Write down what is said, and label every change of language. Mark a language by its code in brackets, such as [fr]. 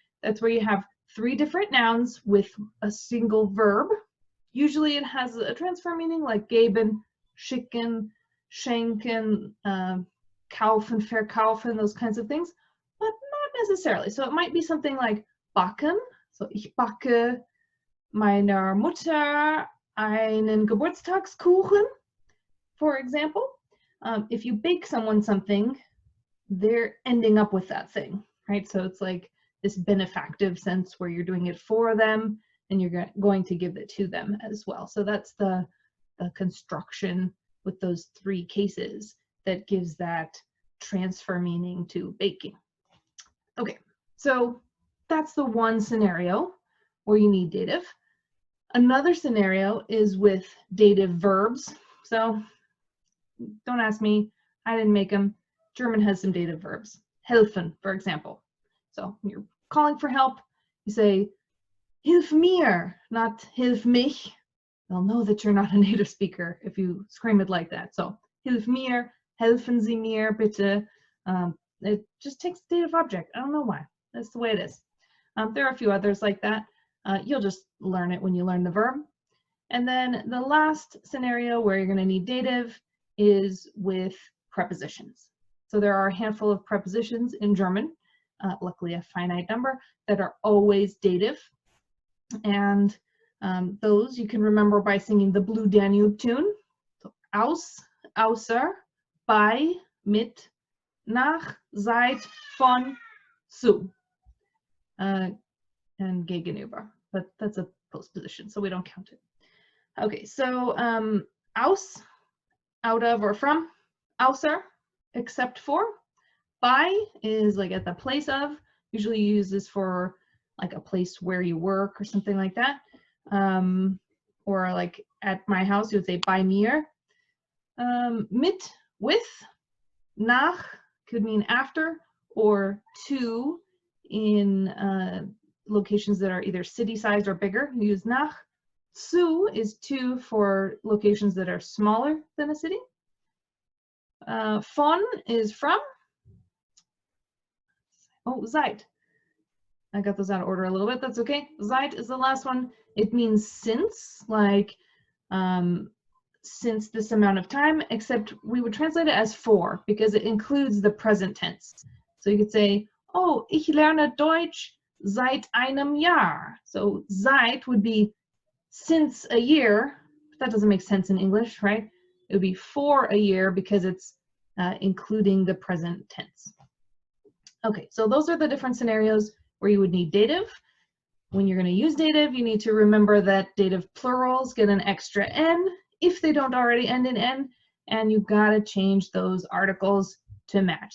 [en] That's where you have three different nouns with a single verb. Usually it has a transfer meaning like geben, schicken, schenken, kaufen, verkaufen, those kinds of things, but not necessarily. So it might be something like backen. [de] So ich backe meiner Mutter einen Geburtstagskuchen, [en] for example. If you bake someone something, they're ending up with that thing, right? So it's like this benefactive sense where you're doing it for them and you're going to give it to them as well. So that's the construction with those three cases that gives that transfer meaning to baking. Okay, so that's the one scenario where you need dative. Another scenario is with dative verbs. So don't ask me, I didn't make them. German has some dative verbs. Helfen, for example. So you're calling for help, you say, [de] Hilf mir, [en] not [de] Hilf mich. [en] They'll know that you're not a native speaker if you scream it like that. [de] So Hilf mir, helfen Sie mir, bitte. [en] It just takes a dative object. I don't know why. That's the way it is. There are a few others like that. You'll just learn it when you learn the verb. And then the last scenario where you're going to need dative is with prepositions. So there are a handful of prepositions in German, luckily a finite number, that are always dative. And those you can remember by singing the Blue Danube tune. So aus, außer, bei, mit, nach, seit, von, zu. And gegenüber, but that's a postposition, so we don't count it. Okay, so aus, out of or from, außer, except for. Bei is like at the place of. Usually you use this for like a place where you work or something like that. Or like at my house, you would say [de] bei mir. [en] Mit, with. Nach could mean after, or to in locations that are either city-sized or bigger. You use nach. Zu is to for locations that are smaller than a city. Von is from. Oh, seit. I got those out of order a little bit. That's okay. Seit is the last one. It means since, like since this amount of time, except we would translate it as for because it includes the present tense. So you could say, oh, [de] ich lerne Deutsch seit einem Jahr. [en] So seit would be since a year. That doesn't make sense in English, right? It would be for a year because it's including the present tense. Okay, so those are the different scenarios where you would need dative. When you're going to use dative, you need to remember that dative plurals get an extra N if they don't already end in N, and you've got to change those articles to match.